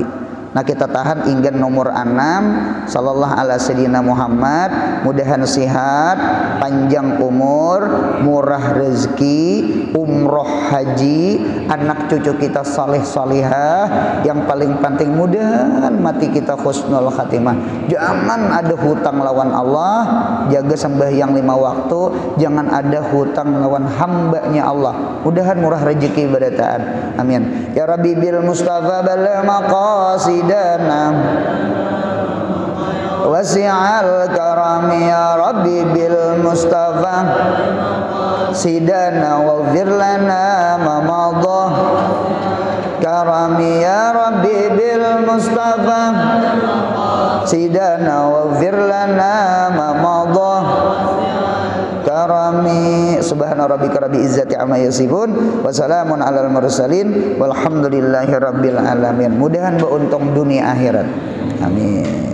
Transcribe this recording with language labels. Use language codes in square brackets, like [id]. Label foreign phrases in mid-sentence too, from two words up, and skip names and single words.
[bjn] Nah, kita tahan inggan nomor 6. [ar] صلى الله على سيدنا محمد, [bjn] mudahan sehat, panjang umur, murah rezeki, umroh haji, anak cucu kita saleh salihah, yang paling penting mudahan mati kita [ar] حسن الخاتمة. [bjn] Jangan ada hutang lawan Allah, jaga sembahyang 5 waktu, jangan ada hutang lawan hambanya Allah. Mudahan murah rezeki barataan. Amin. [ar] يا ربي بالمصطفى بلغ مقاصدنا واسع الكرم يا ربي بالمصطفى سيدنا واغفر لنا ما مضى كرما يا ربي بالمصطفى سيدنا واغفر لنا ما مضى كرما. سبحان ربك رب العزة عما يصفون وسلام على المرسلين والحمد لله رب العالمين. [bjn] Mudahan beruntung dunia akhirat. Amin.